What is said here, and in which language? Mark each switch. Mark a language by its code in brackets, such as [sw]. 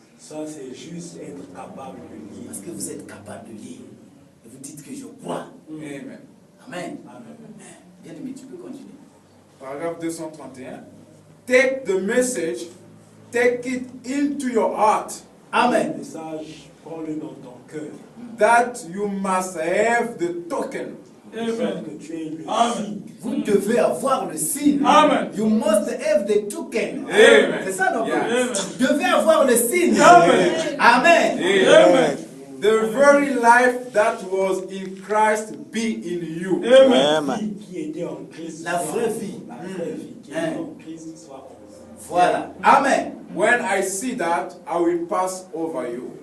[fr] Ça, c'est juste être capable de lire. Parce que vous êtes capable de lire. Et vous dites que je crois. Amen. Amen. Amen. Bien aimé, tu peux continuer. Paragraphe 231. [en] Take the message, take it into your heart. Amen. [fr] Le message, prends-le dans ton cœur. [en] That you must have the token. [fr] Amen. Que tu aies le signe. Vous devez avoir le signe. Amen. [en] You must have the token. Amen. [fr] C'est ça, non? [en] Yes. [fr] Vous devez avoir le signe. Amen. Amen. Amen. [en] The very life that was in Christ be in you. [fr] La vie qui était en Christ. La vraie vie. La vraie vie qui était en Christ soit en vous. Voilà. Amen. [en] When I see that, I will pass over you.